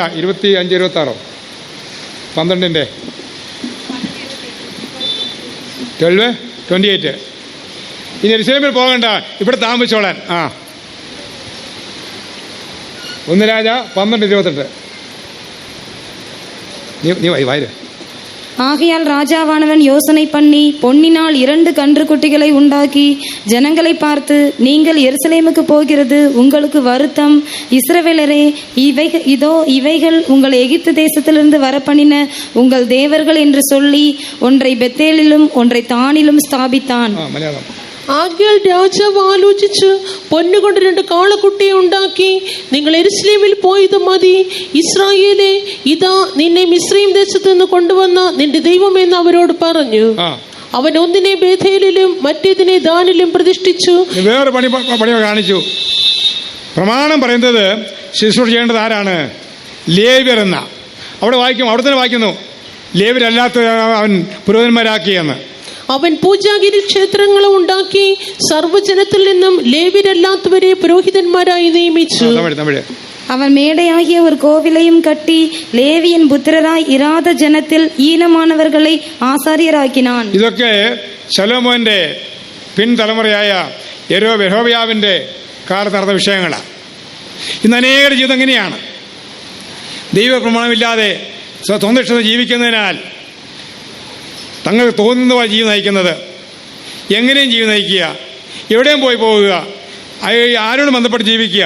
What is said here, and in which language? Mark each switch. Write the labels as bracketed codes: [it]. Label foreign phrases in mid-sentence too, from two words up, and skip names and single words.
[ml] 25-26 12-ന്റെ 12-28 ഇനി യെരൂശലേമിൽ പോകണ്ട, ഇവിടെ താമസിച്ചോളാൻ. 1 രാജ 12-28 നീ വായിര്. [ta] ஆகையால் ராஜாவானவன் யோசனை பண்ணி பொன்னினால் 2 கன்றுக்குட்டிகளை உண்டாக்கி ஜனங்களை பார்த்து, நீங்கள் எருசலேமுக்கு போகிறது உங்களுக்கு வருத்தம். இஸ்ரவேலரே, இவைகள் உங்கள் எகிப்து தேசத்திலிருந்து வரப்பண்ணின உங்கள் தேவர்கள் என்று சொல்லி ஒன்றை பெத்தேலிலும் ஒன்றை தானிலும் ஸ்தாபித்தான். [ml] ആകയാൽ രാജാവ് ആലോചിച്ച് പൊന്നുകൊണ്ട് 2 കാളക്കുട്ടിയെ ഉണ്ടാക്കി, നിങ്ങൾ യെരൂശലേമിൽ പോയത് മതി. ഇസ്രായേലേ, ഇതാ നിന്നെ മിസ്രയീം ദേശത്ത് നിന്ന് കൊണ്ടുവന്ന നിന്റെ ദൈവമെന്ന് അവരോട് പറഞ്ഞു. അവൻ ഒന്നിനെ ബേഥേലിലും മറ്റേതിനെ ദാനിലും പ്രതിഷ്ഠിച്ചു. വേറെ പണി കാണിച്ചു. പ്രമാണം പറയുന്നത് ശുശ്രൂഷ ചെയ്യേണ്ടത് ആരാണ്? ലേവ്യർ എന്ന. അവിടെ തന്നെ വായിക്കുന്നു, ലേവ്യരല്ലാത്ത അവൻ പുരോഹിതന്മാരാക്കിയെന്ന്. അവൻ പൂജാഗിരി ക്ഷേത്രങ്ങളും ഉണ്ടാക്കി സർവ്വജനത്തിൽ നിന്നും ലേവ്യരല്ലാത്തവരെ പുരോഹിതന്മാരായി നിയമിച്ചു. [ta] அவன் மேடையாகிய ஒரு கோவிலையும் கட்டி லேவியின் புத்திரராய் இராத ஜனத்தில் ஈனமானவர்களை ஆசாரியராக்கினான். [ml] ഇതൊക്കെ ശലോമോന്റെ പിൻതലമുറയായ യെരോബയാവിന്റെ കാലത്ത് നടന്ന വിഷയങ്ങളാണ്. ഇന്ന് അനേകരുടെ ജീവിതം എങ്ങനെയാണ്? ദൈവപ്രമാണമില്ലാതെ സ്വന്തം ഇഷ്ടം ജീവിക്കുന്നതിനാൽ തങ്ങൾക്ക് തോന്നുന്ന പോലെ ജീവിതം നയിക്കുന്നത്, എങ്ങനെയും ജീവിതം നയിക്കുക, എവിടെയും പോയി പോവുക, ആരോടും ബന്ധപ്പെട്ട് ജീവിക്കുക.